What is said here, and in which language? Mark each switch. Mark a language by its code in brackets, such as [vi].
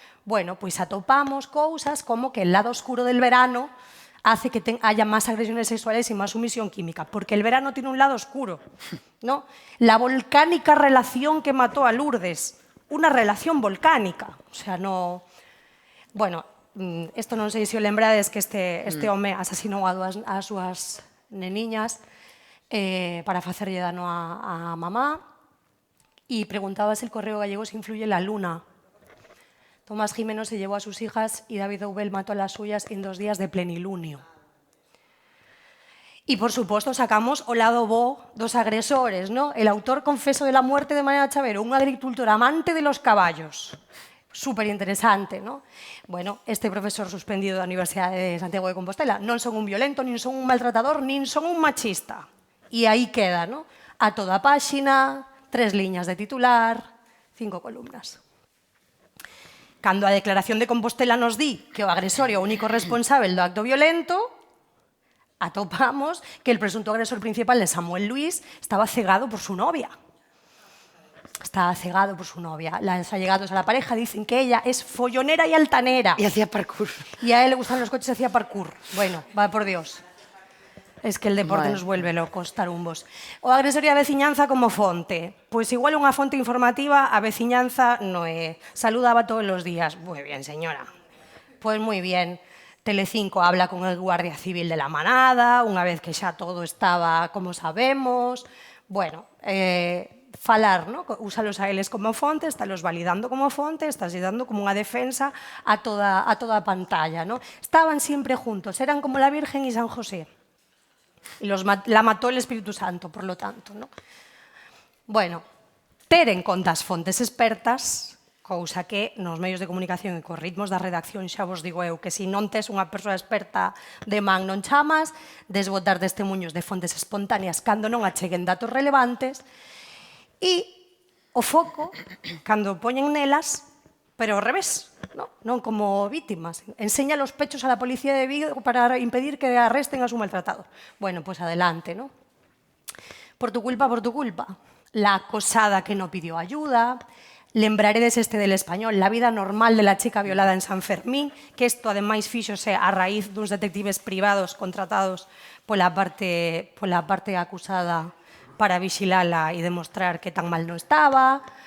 [es] Bueno, [gl] pois atopamos cousas como que [es] el lado oscuro del verano hace que haya más agresiones sexuales y más sumisión química, porque el verano tiene un lado oscuro, ¿no? La volcánica relación que mató a Lourdes, una relación volcánica, o sea, no... [gl] Bueno, isto non sei se o lembrades que este home asasinou as súas neniñas para facerlle dano a mamá. [es] Y preguntaba si el correo gallego se influye en la luna. Tomás Jimeno se llevó a sus hijas y David Oubel mató a las suyas en 2 días de plenilunio. [gl] E, por suposto, sacamos o lado bo dos agresores, ¿no? [es] El autor confeso de la muerte de Mariana Chavero, un agricultor amante de los caballos. [gl] Súper interesante, ¿no? Bueno, este profesor suspendido da Universidade de Santiago de Compostela non son un violento, nin son un maltratador, nin son un machista. E aí queda, ¿no? A toda páxina, 3 liñas de titular, 5 columnas. Cando a declaración de Compostela nos di que o agresor é o único responsável do acto violento, atopamos que [es] el presunto agresor principal de Samuel Luis estaba cegado por su novia. Estaba cegado por su novia. Los allegados a la pareja dicen que ella es follonera y altanera. Y hacía parkour. Y a él le gustan los coches y hacía parkour. Bueno, va por Dios. Es que el deporte nos vuelve locos, tarumbos. [gl] O agresor e a veciñanza como fonte. Pois igual unha fonte informativa, a veciñanza non é. [es] Saludaba [gl] todos os días. [es] Muy bien, señora. Pues muy bien. Telecinco habla con el Guardia Civil de la Manada, [gl] unha vez que xa todo estaba como sabemos. Bueno, falar, ¿no? Úsalos a eles como fonte, estálos validando como fonte, estás dando como unha defensa a toda a pantalla, ¿no? [es] Estaban siempre juntos, eran como la Virgen y San José. Y la mató el Espíritu Santo, por lo tanto, ¿no? [gl] Bueno, ter en conta as fontes expertas, cousa que nos medios de comunicación e cos ritmos da redacción xa vos digo eu que se non tes unha persoa experta de man non chamas, desbotar testemunhos de fontes espontáneas cando non acheguen datos relevantes e o foco cando poñen nelas, pero ao revés, non como vítimas. [es] Enseña los pechos a la policía de Vigo para impedir que arresten a su maltratado. Bueno, pues adelante, ¿no? Por tu culpa, por tu culpa. La acosada que no pidió ayuda. [gl] Lembraredes este [es] del Español, la vida normal de la chica violada en San Fermín, [gl] que isto ademais fíxose a raíz duns detectives privados contratados pola parte acusada para vigilala e demostrar que tan mal non estaba.